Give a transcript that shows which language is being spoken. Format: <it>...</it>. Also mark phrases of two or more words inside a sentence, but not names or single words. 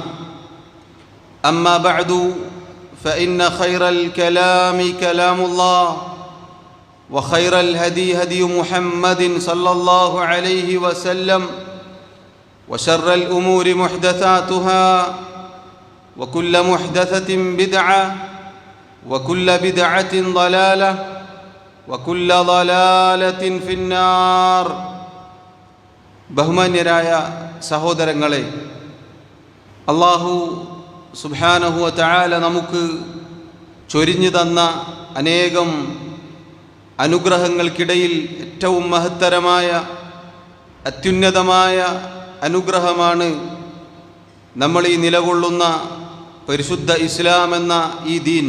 <ar>أما بعد فإن خير الكلام كلام الله وخير الهدي هدي محمد صلى الله عليه وسلم وشر الأمور محدثاتها وكل محدثة بدعة وكل بدعة ضلالة وكل ضلالة في النار.</ar> <ml>ബഹുമാന്യരായ സഹോദരങ്ങളെ,</ml> <ar>الله سبحانه وتعالى</ar> <ml>നമുക്ക് ചൊരിഞ്ഞു തന്ന അനേകം അനുഗ്രഹങ്ങൾക്കിടയിൽ ഏറ്റവും മഹത്തരമായ അത്യുന്നതമായ അനുഗ്രഹമാണ് നമ്മൾ ഈ നിലകൊള്ളുന്ന പരിശുദ്ധ ഇസ്ലാം എന്ന ഈ ദീൻ.</ml>